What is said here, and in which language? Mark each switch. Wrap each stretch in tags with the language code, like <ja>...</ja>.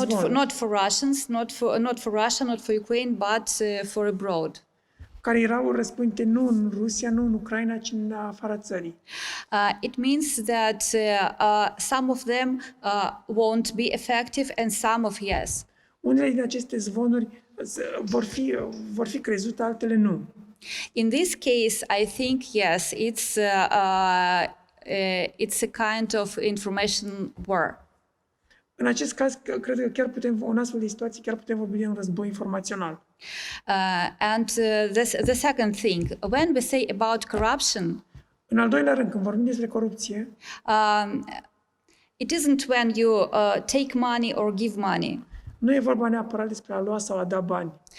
<en>Not for Russians, not for Russia, not for Ukraine, but for abroad.</en> <ro>Care erau răspândite nu în Rusia, nu în Ucraina, ci în afara țării.</ro> <en>It means that some of them won't be effective and some of yes.</en> <ro>Unele din aceste zvonuri vor fi crezute, altele nu.</ro> <en>In this case, I think yes, it's a kind of information war.</en> <ro>În acest caz, cred că chiar în astfel de situații, chiar putem vorbi de un război informațional.</ro> <en>And the second thing, when we say about corruption,</en> <ro>În al doilea rând, când vorbim despre corupție,</ro> <en>it isn't when you take money or give money.</en> <ro>nu e vorba neapărat despre a lua sau a da bani.</ro>